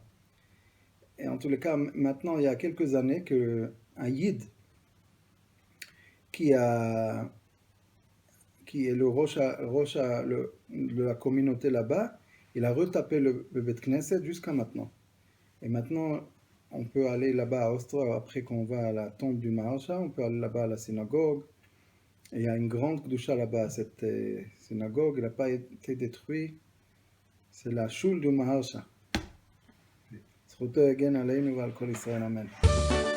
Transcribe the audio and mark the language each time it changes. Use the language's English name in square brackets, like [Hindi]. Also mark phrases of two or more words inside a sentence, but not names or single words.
[French] Et en tous les cas, maintenant, il y a quelques années, un yid qui est le rocha de la communauté là-bas, il a retapé le [Hebrew] Bet Knesset [French] jusqu'à maintenant. Et maintenant, on peut aller là-bas à Ostra, après qu'on va à la tombe du Maharsha, on peut aller là-bas à la synagogue. Et il y a une grande Kedusha là-bas, cette synagogue, elle n'a pas été détruite. C'est la choule du Maharsha. [Hebrew] זכותו יגן עלינו ועל כל ישראל, אמן.